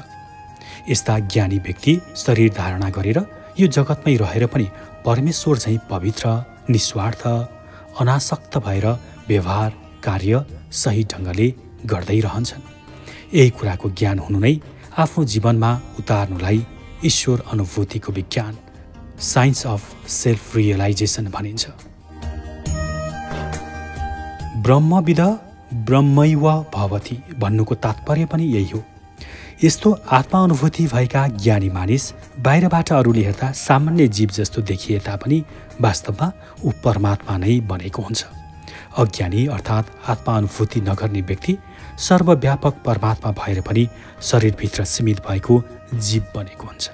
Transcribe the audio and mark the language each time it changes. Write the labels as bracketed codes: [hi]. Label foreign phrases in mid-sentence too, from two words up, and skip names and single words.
[ne] यस्ता ज्ञानी व्यक्ति शरीर धारणा गरेर यो जगतमै रहेर पनि परमेश्वर झैँ पवित्र, निस्वार्थ, अनासक्त भएर व्यवहार कार्य सही ढङ्गले गर्दै रहन्छन्। यही कुराको ज्ञान हुनु नै आफ्नो जीवनमा उतार्नुलाई ईश्वर अनुभूतिको विज्ञान [en] science of self realization [ne] भनिन्छ। [sa] ब्रह्मविद ब्रह्मैव भवति [ne] भन्नुको तात्पर्य पनि यही हो। यस्तो आत्मा अनुभूति भएका ज्ञानी मानिस बाहिरबाट अरूले हेर्दा सामान्य जीव जस्तो देखिए तापनि वास्तवमा ऊ परमात्मा नै बनेको हुन्छ। अज्ञानी अर्थात् आत्मा अनुभूति नगर्ने व्यक्ति सर्वव्यापक परमात्मा भएर पनि शरीरभित्र सीमित भएको जीव बनेको हुन्छ।